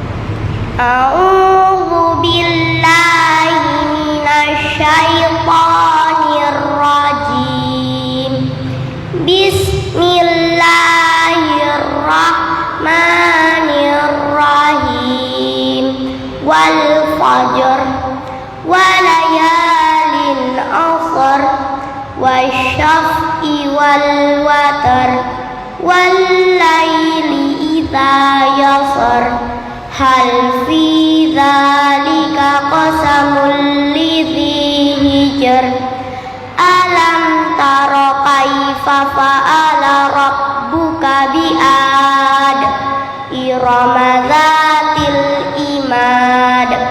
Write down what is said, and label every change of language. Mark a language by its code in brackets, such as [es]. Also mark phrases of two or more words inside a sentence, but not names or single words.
[ar] أعوذ بالله من الشيطان الرجيم. Bismillahirrahmanirrahim. والفجر وليال عشر والشفع والوتر والليل إذا يسر هل في ذلك قسم لذي حجر ألم تر كيف فعل ربك بعاد إرم ذات العماد